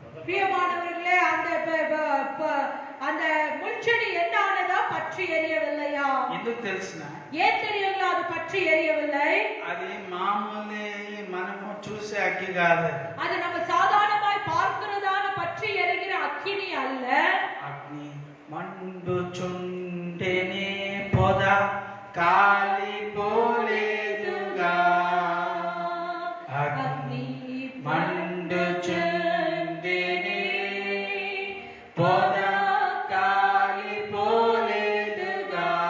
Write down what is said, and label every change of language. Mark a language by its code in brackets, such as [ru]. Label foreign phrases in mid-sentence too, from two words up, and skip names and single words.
[ta] பிரியமானவர்களே, அந்த முள்செடி என்ன ஆனதா? பற்றி எரியவில்லையா? [te] ఎందుకు తెలిసిన? [ta] ஏன் தெரியுங்களா அது பற்றி எரியவில்லை? [te] అది మామూలు మనము చూసే అగ్గి కాదు. [ta] அது நம்ம சாதாரணமாய் பார்க்கிறதான பற்றி எரிகிற அக்கினி அல்ல. [te] అగ్ని మండుచుంటేనే పొద కాలిపోలేదుగా. అగ్ని మండుచుంటేనే పొద కాలిపోలేదుగా.